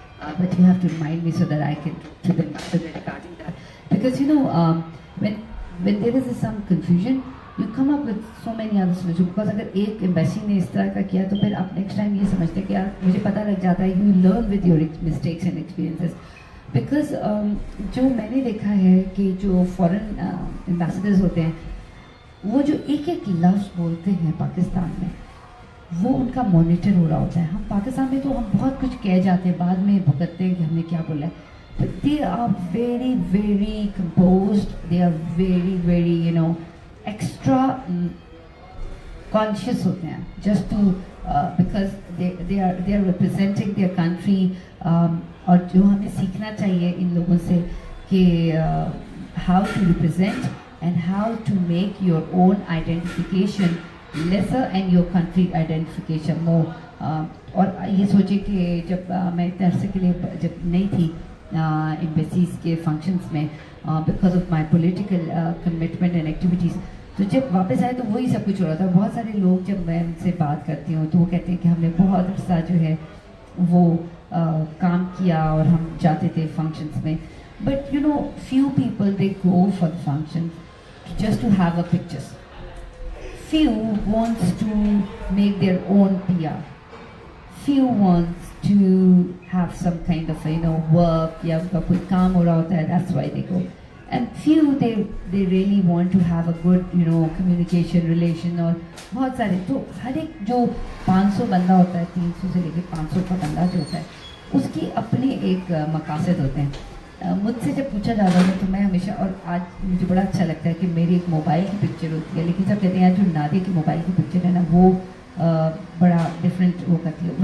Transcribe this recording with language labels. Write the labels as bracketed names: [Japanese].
[English] But you have to remind me so that I can to the ambassador regarding that. Because when there is some confusion, you come up with so many other solutions. [Hindi] Because अगर एक embassy ने इस तरह का किया तो फिर आप next time ये समझते कि यार मुझे पता लग जाता है. [English] You learn with your mistakes and experiences. [Hindi] Because जो मैंने देखा है कि जो foreign ambassadors होते हैं, वो जो एक एक लफ्ज़ बोलते हैं पाकिस्तान में, वो उनका मॉनिटर हो रहा होता है. हम पाकिस्तान में तो हम बहुत कुछ कह जाते हैं, बाद में भुगतते हैं कि हमने क्या बोला है. [English] But they are very, very composed. They are very, very, extra conscious [Hindi] होते हैं. [English] Just to because they are representing their country. [Hindi] और जो हमें सीखना चाहिए इन लोगों से कि [English] how to represent and how to make your own identification lesser and your country identification more. [Hindi] और ये सोचे कि जब मैं इतने अरसे के लिए जब नहीं थी embassies के functions में [English] because of my political commitment and activities, [Hindi] तो जब वापस आए तो वही सब कुछ हो रहा था. बहुत सारे लोग जब मैं उनसे बात करती हूँ तो वो कहते हैं कि हमने बहुत अरसा जो है वो काम किया और हम जाते थे functions में. [English] But few people, they go for the functions just to have a pictures. Few wants to make their own PR. Few wants to have some kind of work, [Hindi] या उनका कोई काम हो रहा होता है, [English] that's why they go. And few they really want to have a good communication relation. [Hindi] और बहुत सारे तो हर एक जो 500 बंदा होता है, 300 से लेके 500 का बंदा जो होता है, उसकी अपने एक मकासद होते हैं. मुझसे जब पूछा जाता है तो मैं हमेशा, और आज मुझे बड़ा अच्छा लगता है कि मेरी एक मोबाइल की पिक्चर होती है, लेकिन सब कहते हैं यार जो नादिया की मोबाइल की पिक्चर है ना वो बड़ा डिफरेंट वो करती है.